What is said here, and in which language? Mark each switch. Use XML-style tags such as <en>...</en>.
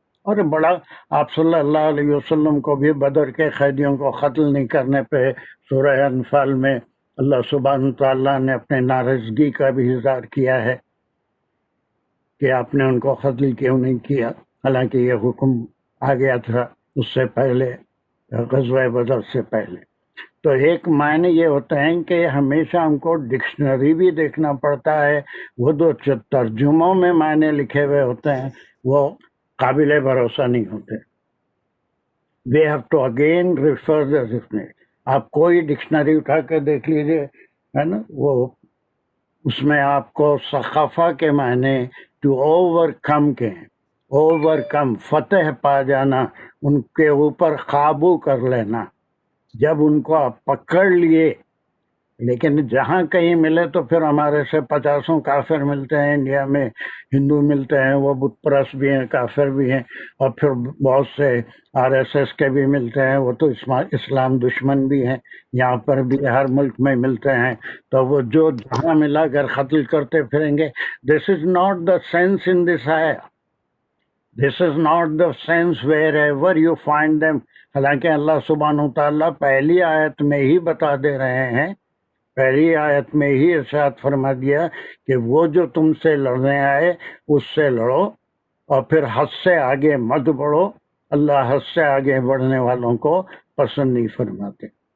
<ur>اور بڑا آپ صلی اللہ علیہ وسلم کو بھی بدر کے قیدیوں کو قتل نہیں کرنے پہ سورہ انفال میں اللہ سبحانہ تعالیٰ نے اپنے ناراضگی کا بھی اظہار کیا ہے کہ آپ نے ان کو قتل کیوں نہیں کیا، حالانکہ یہ حکم آ گیا تھا اس سے پہلے، غزوہ بدر سے پہلے. تو ایک معنی یہ ہوتا ہے کہ ہمیشہ ہم کو ڈکشنری بھی دیکھنا پڑتا ہے، وہ دو ترجموں میں معنی لکھے ہوئے ہوتے ہیں وہ قابل بھروسہ نہیں ہوتے.</ur> <en>We have to again refer the dictionary.</en> <ur>آپ کوئی ڈکشنری اٹھا کے دیکھ لیجیے، ہے نا، وہ اس میں آپ کو ثقافہ کے معنی ٹو اوور کم کے ہیں. اوور کم، فتح پا جانا، ان کے اوپر قابو کر لینا. جب ان کو آپ پکڑ لیے، لیکن جہاں کہیں ملے تو پھر ہمارے سے 50 کافر ملتے ہیں انڈیا میں، ہندو ملتے ہیں، وہ بت پرست بھی ہیں، کافر بھی ہیں، اور پھر بہت سے RSS کے بھی ملتے ہیں، وہ تو اسلام دشمن بھی ہیں، یہاں پر بھی ہر ملک میں ملتے ہیں. تو وہ جو جہاں ملا کر قتل کرتے پھریں گے.</ur> <en>This is not the sense in this آیا. This is not the sense wherever you find them.</en> <ur>حالانکہ اللہ سبحانہ تعالیٰ پہلی آیت میں ہی بتا دے رہے ہیں، پہلی آیت میں ہی ارشاد فرما دیا کہ وہ جو تم سے لڑنے آئے اس سے لڑو، اور پھر حد سے آگے مت بڑھو. اللہ حد سے آگے بڑھنے والوں کو پسند نہیں فرماتے.</ur>